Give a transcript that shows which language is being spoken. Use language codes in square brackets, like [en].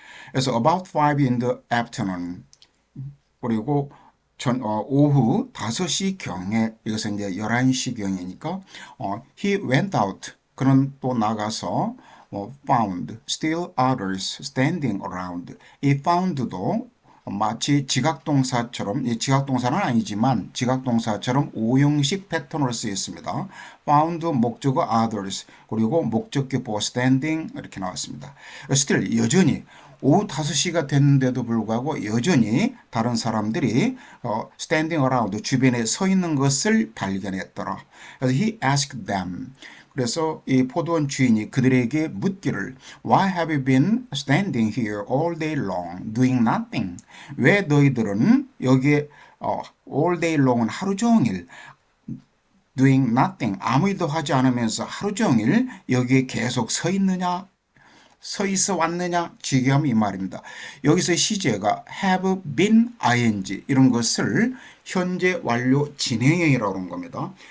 [ko] 그래서 [en] about 5 in the afternoon [ko] 그리고 오후 5시 경에 이것은 이제 11시 경이니까 [en] he went out [ko] 그는 또 나가서 [en] found still others standing around [ko] 이 found도 마치 지각동사처럼 이 지각동사는 아니지만 지각동사처럼 5형식 패턴으로 쓰였습니다. [en] found [ko] 목적어 others 그리고 목적격 보호 standing 이렇게 나왔습니다. still 여전히 오후 5시가 됐는데도 불구하고 여전히 다른 사람들이 [en] standing around [ko] 주변에 서 있는 것을 발견했더라. 그래서 [en] he asked them [ko] 그래서 이 포도원 주인이 그들에게 묻기를 [en] Why have you been standing here all day long doing nothing? [ko] 왜 너희들은 여기에 [en] all day long [ko] 은 하루 종일 [en] doing nothing [ko] 아무 일도 하지 않으면서 하루 종일 여기에 계속 서 있느냐? 서 있어 왔느냐? 지금 이 말입니다. 여기서 시제가 have been ing 이런 것을 현재 완료 진행형이라고 하는 겁니다.